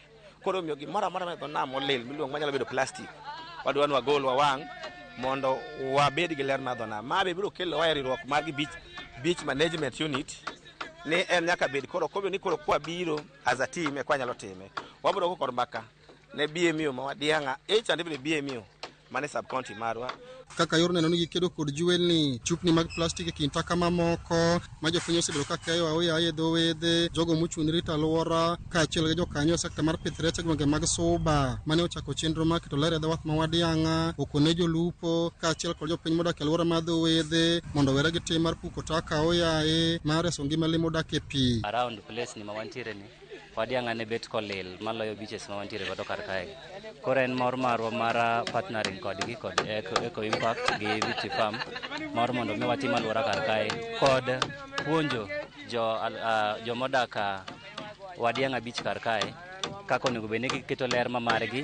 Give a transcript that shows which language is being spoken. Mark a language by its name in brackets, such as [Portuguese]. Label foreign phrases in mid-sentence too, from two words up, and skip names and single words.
[Luo (Kenya and Tanzania)] Koro miyo gimoro amora ma dho nam olil miluongo manyalo bedo plastic wadwani wagol wawang' mondo wabed gi ler mar dho nam. Ma be biro kelo riwruok mar beach management unit ni en nyaka bed koro kobyo ni koro kwa biro [English] as a team [Luo (Kenya and Tanzania)] e kwa nyalo time wabro kor mbaka ne BMU ma Wadiang'a [English] each and every [Luo (Kenya and Tanzania)] BMU mane sub county marwa kaka yor neno ni gikedo kod jwelni chupni mag plastik e kind taka mamoko ma jofweny osebedo ka keyo aoya e dho wedhe jogo mochung' ne rito alwora kaachiel gi jokanyo e sekta mar pith rech e gwenge mag Suba mane ochako chenro mar keto ler e dho wath ma Wadiang'a okone jolupo kaachiel kod jopiny modak e alwora mar dho wedhe mondo were gi tim mar puko taka aoya mar reso ngima lee modak e pi. [English] Around place [Luo (Kenya and Tanzania)] ni ma wantiere ni Wadiang'a ne bet kolil maloyo beaches ma wantiere godo kar kae. Koro en mor marwa mar partnering kodgi kod Eco Impact gi Vichy Farm mor mondo mi watim alwora kar kae kod puonjo jo modak Wadiang'a beach kar kae kako onego bed ni giketo ler ma margi.